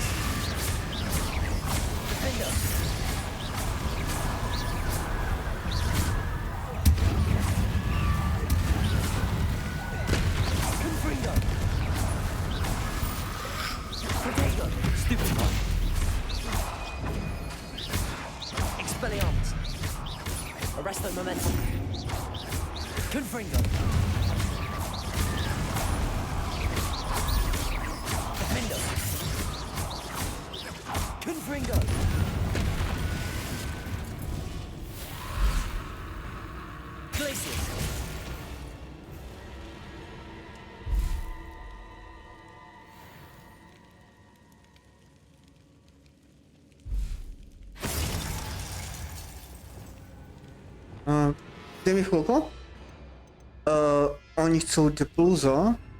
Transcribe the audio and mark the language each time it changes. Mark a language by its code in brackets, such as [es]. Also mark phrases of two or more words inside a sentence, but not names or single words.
[la] Defender! Confringo! Protego! [en] Stupid one! [la] Expelliarmus! Arresto momentum! Confringo! Defender! Confringo! Glacius! [cs] Dej mi chvilku. Oni chcou depluzo.